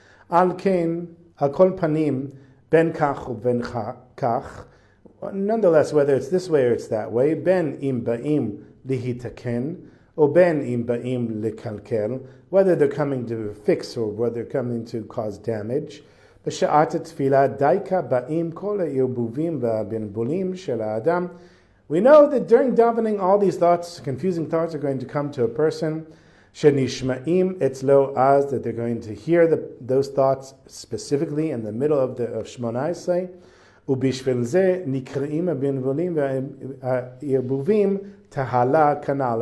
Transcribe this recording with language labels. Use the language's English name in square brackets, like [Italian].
[Hebrew] Al kain, al kol panim, ben kach uben kach. [English] Nonetheless, whether it's this way or it's that way, [Hebrew] ben im ba'im lihitaken, או בין אם באים לקלקל, [English] whether they're coming to fix or whether they're coming to cause damage. [Hebrew] בשעת התפילה דייקה באים כל הערבובים והבלבולים של האדם. [English] We know that during davening all these thoughts, confusing thoughts, are going to come to a person. [Hebrew] שנשמעים אצלו אז, [English] that they're going to hear those thoughts specifically in the middle of 18. [Hebrew] ובשביל זה נקראים הבלבולים והערבובים תהלה כנ"ל.